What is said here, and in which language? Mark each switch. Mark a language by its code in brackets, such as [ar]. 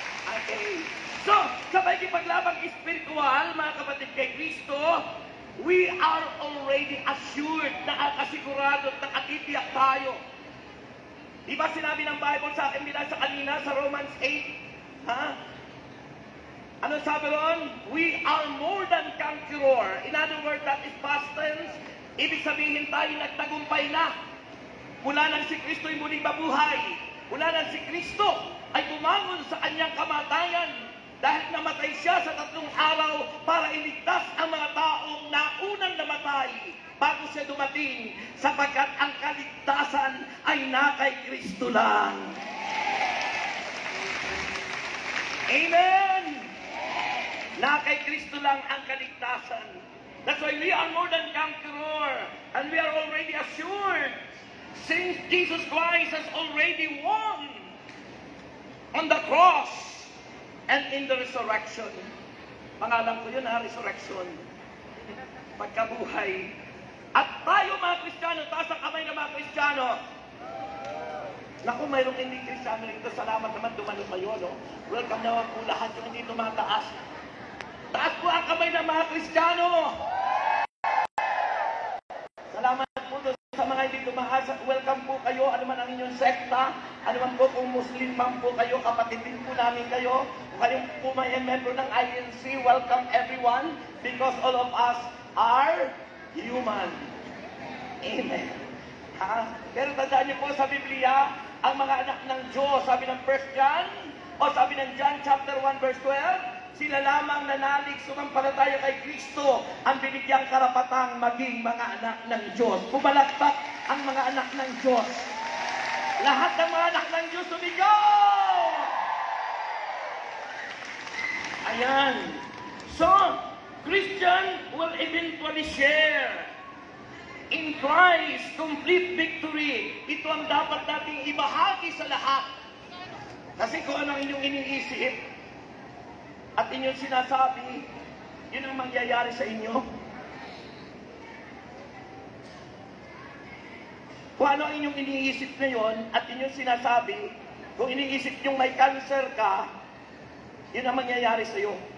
[tl] Okay. So, sa pakikipaglabang espiritual, mga kapatid kay Kristo, [en] we are already assured, [tl] nakasigurado at nakatitiyak tayo. Di ba sinabi ng Bible sa akin nila sa kanina sa Romans 8? Ha? Ano sabi ron? [en] We are more than conqueror. In other words, that is past tense. [tl] Ibig sabihin tayo nagtagumpay na. Mula nang si Kristo ay muling mabuhay. Mula nang si Kristo ay bumangon sa kanyang kamatayan. Dahil namatay siya sa 3 araw para iligtas ang mga taong naunang namatay bago siya dumating, sapagkat ang kaligtasan ay na kay Kristo lang. Amen! Na kay Kristo lang ang kaligtasan. [en] That's why we are more than conqueror. And we are already assured. Since Jesus Christ has already won on the cross and in the resurrection. [tl] Pangalan ko yun ha, resurrection. Pagkabuhay. At tayo mga Kristiyano, taas ang kamay ng mga Kristiyano. Naku, mayroong hindi Kristiyano rito. Salamat naman, dumalo kayo, no? Welcome naman po lahat yung hindi tumataas. Taas po ang kamay ng mga Kristiyano. Salamat po doon sa mga hindi tumaas. Welcome po kayo. Ano man ang inyong sekta. Ano man po kung Muslim man po kayo. Kapatid din po namin kayo. Kung kayo po may member ng INC, [en] welcome everyone. Because all of us are human. Amen. Ha? [tl] Pero tandaan niyo po sa Biblia, ang mga anak ng Diyos, sabi ng 1 John, o sabi ng John chapter 1 verse 12, sila lamang nanalig sumampalataya kay Kristo ang binigyang karapatang maging mga anak ng Diyos. Pumalakpak ang mga anak ng Diyos. Lahat ng mga anak ng Diyos sumigaw! Ayan. [en] So, Christian will eventually share in Christ complete victory. [tl] Ito ang dapat nating ibahagi sa lahat. Kasi kung ano ang inyong iniisip at inyong sinasabi, yun ang mangyayari sa inyo. Kung ano ang inyong iniisip ngayon at inyong sinasabi, kung iniisip nyong may cancer ka, yun ang mangyayari sa iyo.